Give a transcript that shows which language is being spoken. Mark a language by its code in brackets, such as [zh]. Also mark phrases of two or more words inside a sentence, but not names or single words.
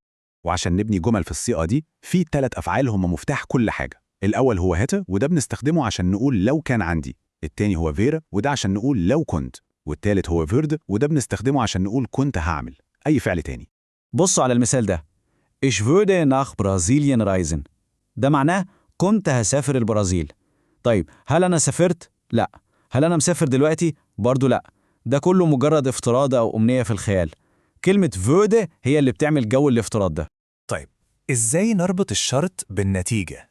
[ar] وعشان نبني جمل في الصيغة دي، في 3 أفعال هم مفتاح كل حاجة. الأول هو هيته، وده بنستخدمه عشان نقول لو كان عندي. التاني هو فيرا، وده عشان نقول لو كنت. والتالت هو فيرد، وده بنستخدمه عشان نقول كنت هعمل أي فعل تاني. بصوا على المثال ده. [de] Ich würde nach Brasilien reisen. [ar] ده معناه كنت هسافر البرازيل. طيب، هل أنا سافرت؟ لا. هل أنا مسافر دلوقتي؟ برضو لا. ده كله مجرد افتراض أو أمنية في الخيال. كلمة würde هي اللي بتعمل جو الافتراض ده. طيب، إزاي نربط الشرط بالنتيجة؟